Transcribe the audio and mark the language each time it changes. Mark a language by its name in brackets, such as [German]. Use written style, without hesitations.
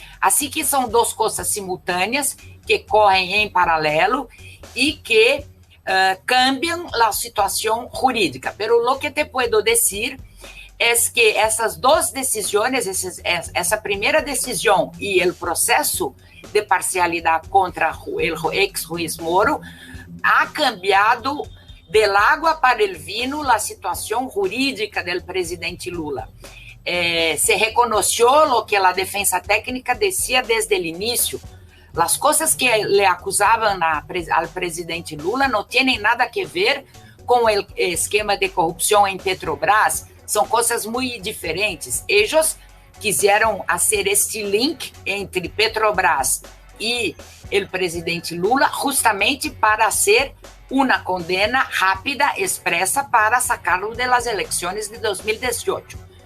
[Spanish] Así que son dos cosas simultáneas que corren en paralelo y que cambian la situación jurídica. Pero lo que te puedo decir es que [Portuguese] essas duas decisões, essa primeira decisão e o processo de parcialidade contra o ex-juiz Moro [Spanish] ha cambiado del agua para el vino [Portuguese] a situação jurídica do presidente Lula. [Spanish] se reconoció lo que la defensa técnica decía desde el inicio. Las cosas que le acusaban al presidente Lula no tienen nada que ver con el esquema de corrupción en Petrobras. Son cosas muy diferentes. Ellos quisieron hacer este link entre Petrobras y el presidente Lula justamente para hacer una condena rápida, expresa, para sacarlo de las elecciones de 2018.